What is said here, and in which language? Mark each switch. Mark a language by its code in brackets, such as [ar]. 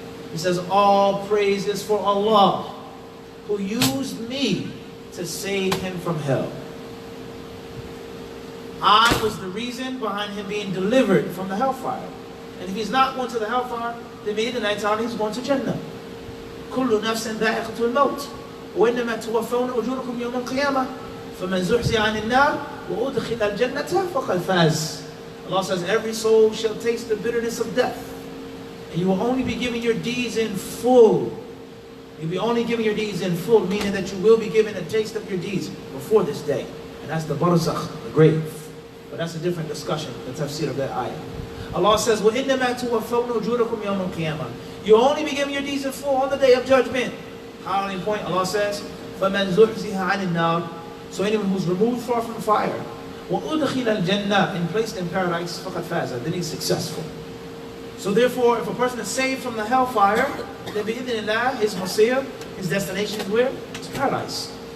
[en] He says, all praise is for Allah, who used me to save him from hell. I was the reason behind him being delivered from the hellfire. And if he's not going to the hellfire, then maybe the night time he's going to Jannah. [ar] كل نفس ذائقة الموت وإنما توفون أجوركم يوم القيامة فمن زحزح عن النار وأدخل الجنة فقد فاز. [en] Allah says, every soul shall taste the bitterness of death. And you will only be giving your deeds in full. You'll be only giving your deeds in full, meaning that you will be given a taste of your deeds before this day. And that's the barzakh, the grave. But that's a different discussion, the tafsir of that ayah. [ar] Allah says, وَإِنَّمَا تُوَفَّوْنَ أُجُورَكُمْ يَوْمَ الْقِيَامَةِ. [en] You'll only be giving your deeds in full on the day of judgment. Highlighting point, Allah says, [ar] فَمَنْ زُحْزِهَ عَنِ النَّارِ. [en] So anyone who's removed far from fire, [ar] وَأُدْخِلَ الْجَنَّةِ, [en] and placed in paradise, [ar] فَقَدْ فَازَ, [en] then he's successful. So therefore, if a person is saved from the hellfire, then bi'idhnillah, his masir, his destination is where? It's paradise.